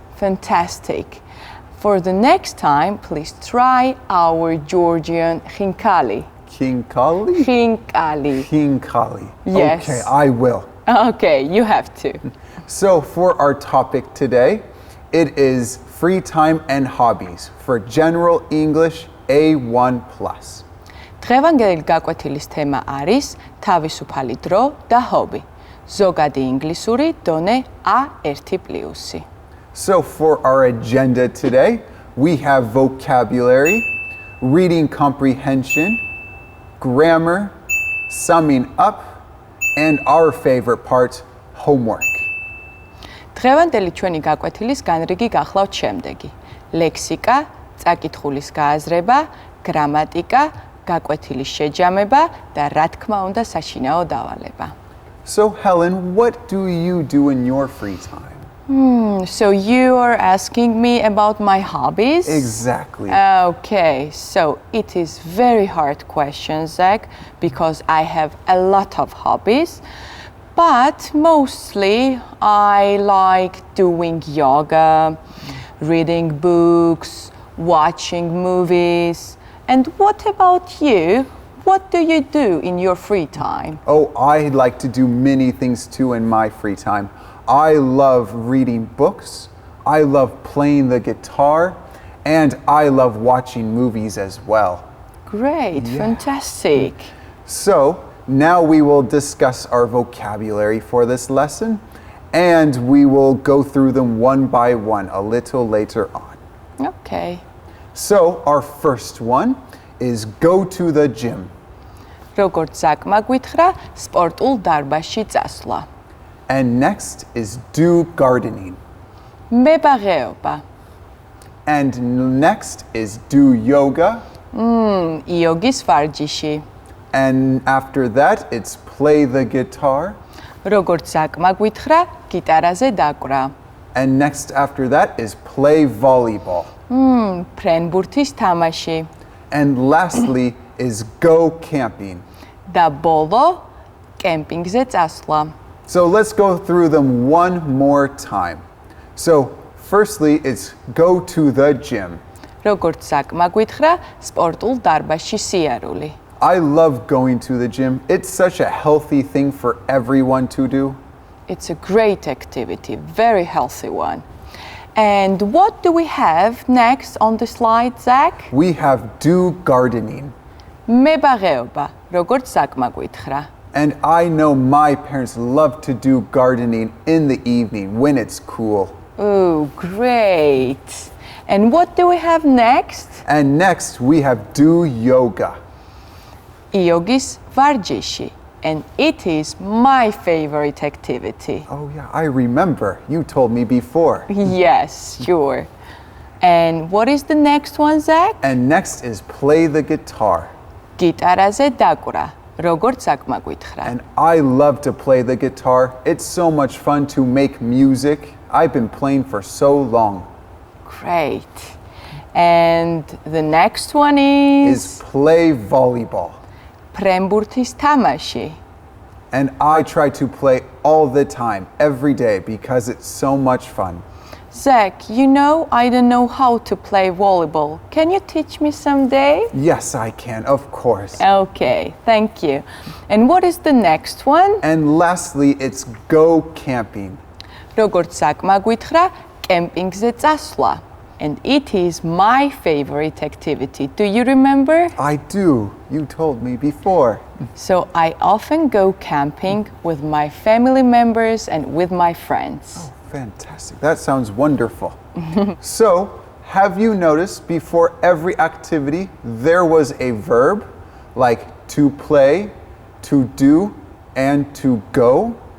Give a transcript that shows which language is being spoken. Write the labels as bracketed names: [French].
[English] Fantastic. For the next time, please try our Georgian khinkali. Khinkali? Khinkali. Khinkali. Yes. Okay, I will. Okay, you have to. So for our topic today, it is free time and hobbies for General English A1+. [Georgian] დღევანდელი გაკვეთილის თემა არის თავისუფალი დრო და ჰობი. ზოგადი ინგლისური დონე A1+. [English] So for our agenda today, we have vocabulary, reading comprehension, grammar, summing up, and our favorite part, homework. [Georgian] დღევანდელი ჩვენი გაკვეთილის განრიგი გახლავთ შემდეგი: ლექსიკა, წაკითხulis გააზრება, გრამატიკა, გაკვეთილის შეჯამება და რა თქმა უნდა საშინაო დავალება. [English] So Helen, what do you do in your free time? So you are asking me about my hobbies? Exactly. Okay, so it is very hard question, Zach, because I have a lot of hobbies, but mostly I like doing yoga, reading books, watching movies. And what about you? What do you do in your free time? Oh, I like to do many things too in my free time. I love reading books, I love playing the guitar, and I love watching movies as well. Great, fantastic. So now we will discuss our vocabulary for this lesson, and we will go through them one by one a little later on. Okay. So our first one is go to the gym. [Georgian] როგორც ზაკმა გვითხრა, სპორტულ დარბაზში წასვლა. [English] And next is do gardening. [Georgian] მებაღეობა. [English] And next is do yoga. [Georgian] იოგის ვარჯიში. [English] And after that, it's play the guitar. [Georgian] როგორც ზაკმა გვითხრა, გიტარაზე დაკვრა. [English] And next after that is play volleyball. [Georgian] ფრენბურთის თამაში. [English] And lastly is go camping. [Georgian] და ბოლო, კემპინგზე წასვლა. [English] So let's go through them one more time. So firstly, it's go to the gym. [Georgian] როგორც ზაკმა გვითხრა, სპორტულ დარბაზში სიარული. [English] I love going to the gym. It's such a healthy thing for everyone to do. It's a great activity, very healthy one. And what do we have next on the slide, Zach? We have do gardening. [Georgian] მებაღეობა, როგორც ზაკმა გვითხრა. [English] And I know my parents love to do gardening in the evening when it's cool. Oh, great. And what do we have next? And next we have do yoga. [Georgian] იოგის ვარჯიში. [English] And it is my favorite activity. Oh yeah, I remember. You told me before. Yes, sure. And what is the next one, Zach? And next is play the guitar. [Georgian] გიტარაზე დაკვრა, როგორც ზაკმა გვითხრა. [English] And I love to play the guitar. It's so much fun to make music. I've been playing for so long. Great. And the next one Is play volleyball. [Georgian] ფრენბურთის თამაში. [English] And I try to play all the time, every day, because it's so much fun. Zach, you know I don't know how to play volleyball. Can you teach me someday? Yes, I can, of course. Okay, thank you. And what is the next one? And lastly, it's go camping. [Georgian] როგორც ზაკმა გვითხრა, კემპინგზე წასვლა. [English] And it is my favorite activity. Do you remember? I do. You told me before. So I often go camping with my family members and with my friends. Fantastic. That sounds wonderful. So, have you noticed before every activity there was a verb like to play, to do, and to go?